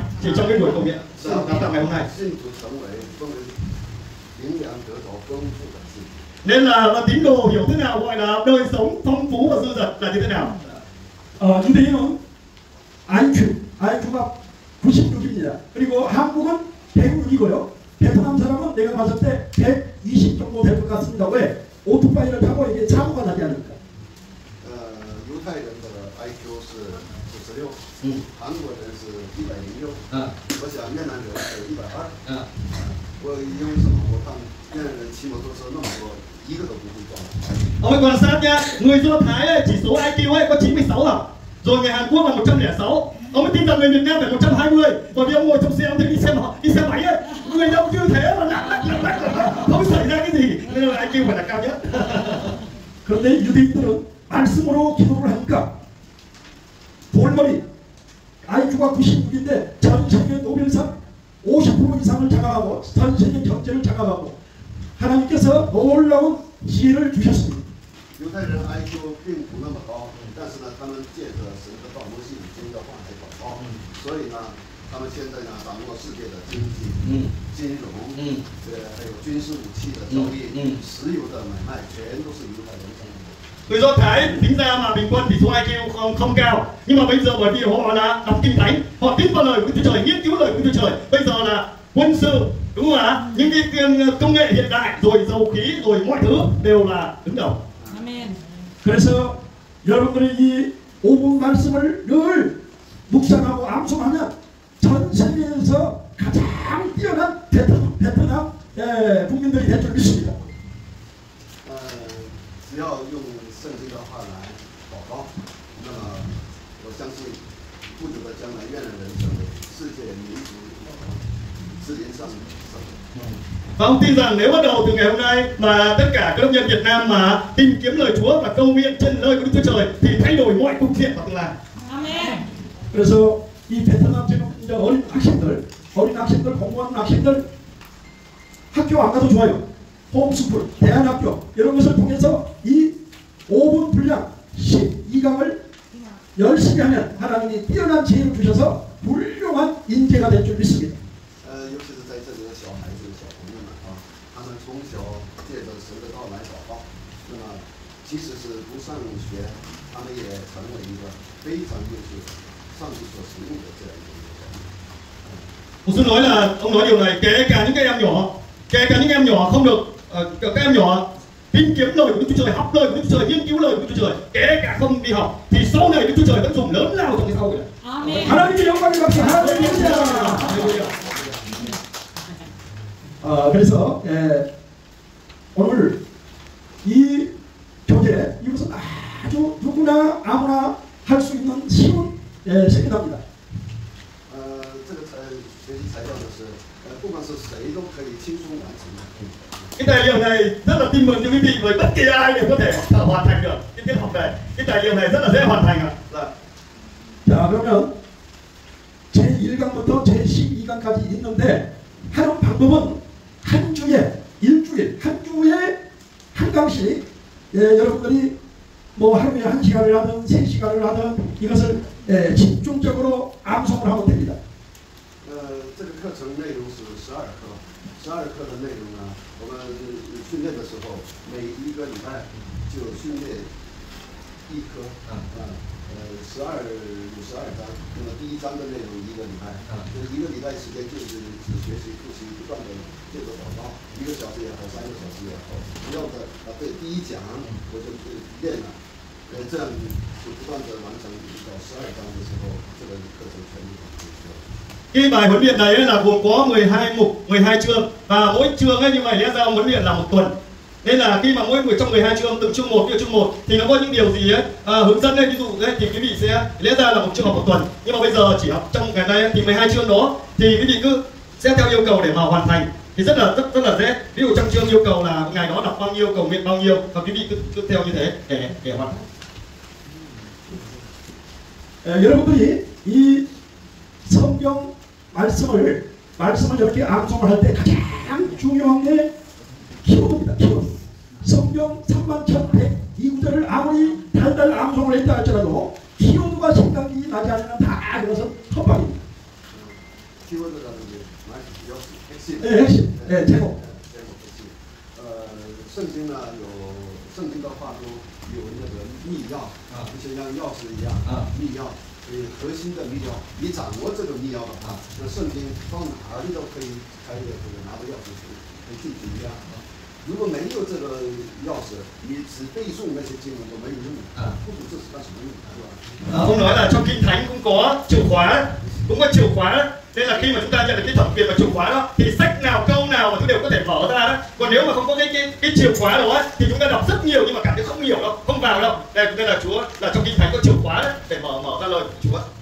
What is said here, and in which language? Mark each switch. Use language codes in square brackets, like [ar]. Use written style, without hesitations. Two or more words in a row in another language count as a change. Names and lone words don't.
[vi] Chỉ trong cái buổi cầu nguyện đào tạo ngày hôm nay. Nên là tín đồ hiểu thế nào gọi là đời sống phong phú và dư dật là như thế nào? [ko] 유대인은 IQ가 96입니다. 그리고 한국은 106이고요. 베트남 사람은 내가 봤을 때 120 정도 될 것 같습니다. 왜? 오토바이를 타고 이게 사고가 나지 않을까? [zh] 犹太人的 IQ 是96，韩国人是106，我想越南人是120。我因为什么？我看越南人骑摩托车那么多，一个都不会撞。 [vi] Ông ấy quan sát nhá, người Do Thái ấy, chỉ số IQ ấy có 96 à, rồi người Hàn Quốc là 106. Ông ấy tin rằng người Việt Nam phải 120, bởi vì ông ngồi trong xe ông thấy đi xe máy ấy, người đâu như thế mà nặng, không xảy ra cái gì, nên là IQ phải là cao nhất. [ko] 그런데 유대인들은 말씀으로 기도를 하니까 돌머리 IQ가 96인데 전 세계 노벨상 50% 이상을 장악하고 전 세계 경제를 장악하고 하나님께서 놀라운 지혜를 주셨습니다. [zh] 犹太人 IQ 并不那么高，但是呢，他们借着神的道、摩西五经的话来祷告，所以呢，他们现在呢掌握世界的经济、金融，还有军事武器的交易、石油的买卖，全都是犹太人掌握。 [vi] Người Do Thái tính ra mà bình quân thì số IQ không cao, nhưng mà bây giờ bởi vì họ là đọc kinh thánh, họ tin vào lời của Chúa Trời, nghiên cứu lời của Chúa Trời, bây giờ là quân sự đúng không ạ? Những cái công nghệ hiện đại rồi dầu khí rồi mọi thứ đều là đứng đầu. [ko] 아멘. 그래서 여러분들이 이 5분 말씀을 늘 묵상하고 암송하면 전 세계에서 가장 뛰어난 베트남 국민들이 될 줄 믿습니다. [zh] 只要用圣经的话来祷告，那么我相信不久的将来，越南人成为世界民族之林上的首领。 [vi] Và ông tin rằng nếu bắt đầu từ ngày hôm nay mà tất cả các công dân Việt Nam mà tìm kiếm lời Chúa và cầu nguyện trên lời của Đức Chúa Trời thì thay đổi mọi cục diện vào tương lai. [ko] 아멘. 그래서 이 베트남 지금 이제 어린 학생들, 공무원 학생들 학교 안 가도 좋아요. 홈스쿨, 대안학교 이런 것을 통해서 이 5분 분량 12강을 열심히 하면 하나님이 뛰어난 지혜를 주셔서 훌륭한 인재가 될 줄 믿습니다. [zh] 尤其是在这里的小孩子、小朋友们啊，他们从小借着神的道来祷告，那么即使是不上学，他们也成为一个非常优秀、上帝所使用的这样一个人。 [vi] Tôi xin lỗi là ông nói điều này, kể cả những em nhỏ không được các em nhỏ tìm kiếm lời của Đức Chúa Trời, học lời của Đức Chúa Trời, nghiên cứu lời của Đức Chúa Trời, kể cả không đi học thì sau này Đức Chúa Trời vẫn dùng lớn lao trong cái xã hội này. [ko] 아멘. 하나님의 영광을 받기 할렐루야. 그래서 오늘 이 교재 이것은 아주 누구나 아무나 할 수 있는 쉬운 세미나입니다. [zh] 这个学习材料呢是不管是谁都可以轻松完成的。 [vi] Cái tài liệu này rất là tin mừng cho quý vị, bởi bất kỳ ai đều có thể hoàn thành được cái tiết học này. Cái tài liệu này rất là dễ hoàn thành ạ. [ko] 자 그러면 제1강부터 제12강까지 있는데 하는 방법은 한 주에 일주일 한 주에 한 강씩 여러분들이 뭐 하루에 1시간을 하든 3시간을 하든 이것을 집중적으로 암송을 하면 됩니다. [zh] 这个课程内容是12课，12课的内容呢，我们训练的时候每一个礼拜就训练一科，12有12章，那么第1章的内容1个礼拜，一个礼拜时间就是只学习复习，不断的借着祷告，1个小时也好，3个小时也好，不要的对第1讲我就练了，这样就不断的完成到12章的时候，这个课程全部结束了。 [vi] Cái bài huấn luyện này là gồm có 12 mục, 12 chương và mỗi chương ấy như vậy lẽ ra huấn luyện là 1 tuần. Nên là khi mà trong 12 chương từng chương 1 thì nó có những điều gì ấy hướng dẫn lên, ví dụ đấy thì quý vị sẽ lẽ ra là một chương học 1 tuần, nhưng mà bây giờ chỉ học trong ngày nay thì 12 chương đó thì quý vị cứ sẽ theo yêu cầu để mà hoàn thành thì rất là dễ. Ví dụ trong chương yêu cầu là ngày đó đọc bao nhiêu, cầu nguyện bao nhiêu và quý vị cứ theo như thế để hoàn thành. [ko] 여러분들이 이 성경 말씀을 이렇게 암송을 할 때 가장 중요한 게 키워드입니다. 키워드. 성경 31,102구절을 아무리 달달 암송을 했다 할지라도 키워드가 생각이 나지 않으면 다 그것은 헛방입니다. 키워드라는 게 핵심. 네, 핵심. 네, 제목. [zh] 圣经呢圣经的话都有那个密钥就像钥匙一样密钥。核心的密钥，你掌握这个密钥的话，那圣经到哪里都可以开的，这个拿着钥匙去进去一样。如果没有这个钥匙，你只背诵那些经文都没有用，不懂这是干什么用，是吧？ [vi] Ông nói là trong Kinh Thánh cũng có chìa khóa, nên là khi mà chúng ta nhận được cái thẩm quyền và chìa khóa đó thì sách nào câu nào mà chúng đều có thể mở ra đó. Còn nếu mà không có cái chìa khóa đó thì chúng ta đọc rất nhiều nhưng mà cảm thấy không hiểu đâu, không vào đâu. Nên là Chúa là trong Kinh Thánh có chìa khóa đấy để mở ra lời Chúa.